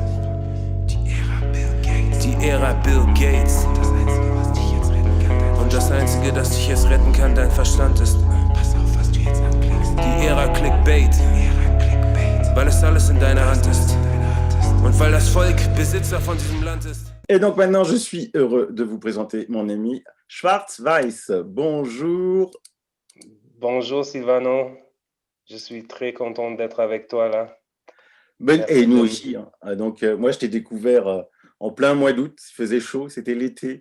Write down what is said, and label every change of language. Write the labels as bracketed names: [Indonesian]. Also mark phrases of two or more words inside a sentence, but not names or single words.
[German] Die Ära Bill Gates. Und das Einzige, das dich jetzt retten kann, dein Verstand ist. Die Ära Clickbait. Weil es alles in deiner Hand ist. Und weil das Volk Besitzer von diesem Land ist. [French] Et donc maintenant, je suis heureux de vous présenter mon ami Schwarz-Weiß. Bonjour. Bonjour Silvano, je suis très content d'être avec toi là. Et nous aussi. Hein. Donc moi, je t'ai découvert en plein mois d'août, il faisait chaud, c'était l'été.